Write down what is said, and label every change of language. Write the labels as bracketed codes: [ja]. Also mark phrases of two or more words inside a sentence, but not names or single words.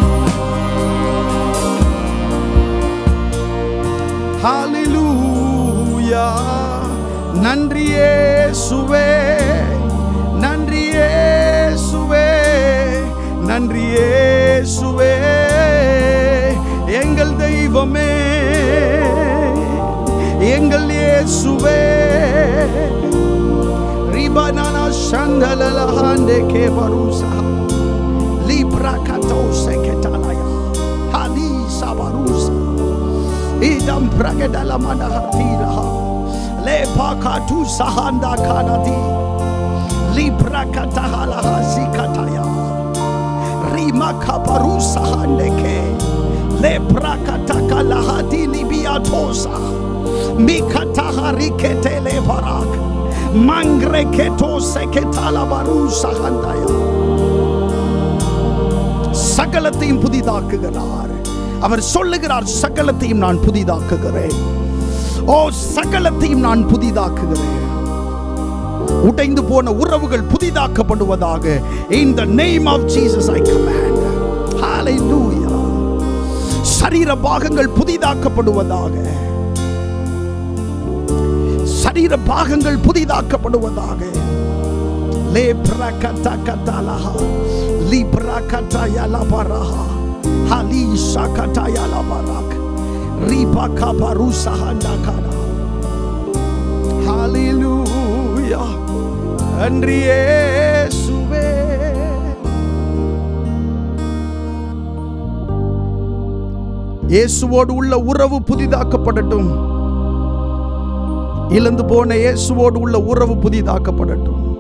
[ta] ஹalleluya நன்றி இயேசுவே நன்றி இயேசுவே நன்றி இயேசுவே எங்கள் தெய்வமே எங்கள் இயேசுவே ரிபனானா சந்தலலஹண்டே கேபருசா லிப்ரா கட்டோசே கெட்டாலயா ஹலி சபருசா idam pragedala manahatira lepakatu sahanda kanati librakatahala zikataya rimakaparu sahandeke leprakataka lahati libiatosa mikatahariketele barak mangreketo seketala baru sahandaya. சகலத்தையும் புதிதாக்குகிறார். அவர் சொல்லுகிறார், சகலத்தையும் நான் புதிதாக்குகிறேன். ஓ, சகலத்தையும் நான் புதிதாக்குகிறேன். உடைந்து போன உறவுகள் புதிதாக்கப்படுவதாக. [en] In the name of Jesus I command. [ta] Hallelujah. சரீர பாகங்கள் புதிதாக்கப்படுவதாக. சரீர பாகங்கள் புதிதாக்கப்படுவதாக. Le prakata katalaha librakata yalabaraha halisha kata yalabarak riba kabarusa handakana. Hallelujah. நன்றி இயேசுவே. இயேசுவோடு உள்ள உறவு புதிதாக்கப்படட்டும். இழந்து போன இயேசுவோடு உள்ள உறவு புதிதாக்கப்படட்டும்.